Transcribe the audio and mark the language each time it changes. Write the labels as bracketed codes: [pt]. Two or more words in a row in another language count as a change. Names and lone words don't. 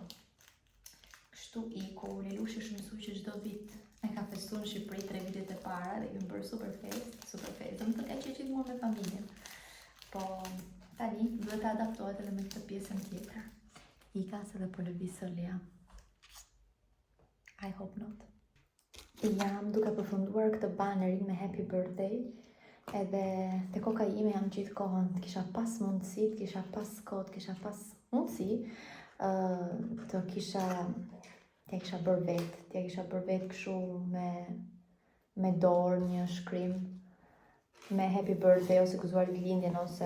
[sq] Kështu iku, Lelushi është mësuar që çdo vit e ka festuar në Shqipëri 3 vitet e para dhe kemi bërë super festë, do të thotë që gjithmonë me familjen. Po tani duhet të adaptohet edhe me këtë pjesën tjetër. Ika se dhe po lëviz Solia. [en] I hope not. [sq] Jam duke përfunduar këtë banerin me [en] happy birthday, [sq] edhe te koka ime jam gjithë kohën, kisha pas mundësi, kisha pas kohë, kisha pas mundësi të kisha bërë vetë kështu me dorë një shkrim me [en] happy birthday [sq] ose gëzuar lindjen ose